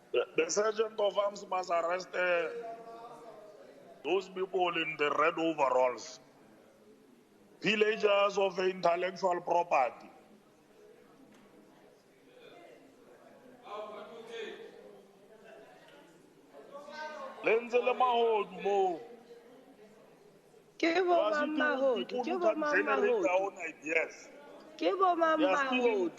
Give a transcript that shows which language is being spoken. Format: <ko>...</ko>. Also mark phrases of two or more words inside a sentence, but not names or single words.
<en>The sergeant of arms must arrest those people in the red overalls, pillagers of intellectual property.</en> <nso>Lenze le mahodu mo. Ke bo</nso> <en>Because it</en> <nso>mama</nso> <en>is</en> <nso>hodu,</nso> <en>people</en> <nso>ke</nso> <en>who</en> <nso>bo</nso> <en>can</en> <nso>mama</nso> <en>generate their</en> <nso>hodu,</nso> <en>own ideas.</en> <nso>ke bo</nso> <en>They are</en> <nso>mama</nso> <en>stealing</en> <nso>hodu.</nso>